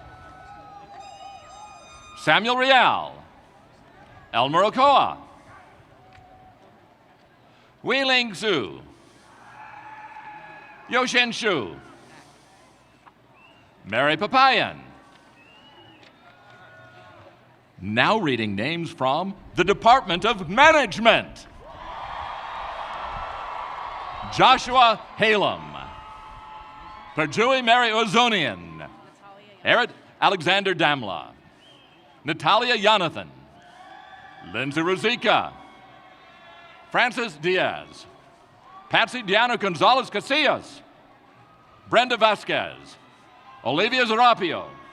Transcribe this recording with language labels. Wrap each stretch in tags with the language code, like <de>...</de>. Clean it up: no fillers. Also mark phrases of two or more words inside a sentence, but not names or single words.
<en>Samuel Rial, Elmer Okoa, Wei Ling Xu, Yoshin Shu, Mary Papayan. Now reading names from the Department of Management. Joshua Halem, Perjui Mary Ozonian, Eric Alexander Damla, Natalia Jonathan, Lindsay Ruzika, Francis Diaz, Patsy Diana Gonzalez Casillas, Brenda Vasquez, Olivia Zarapio,</en>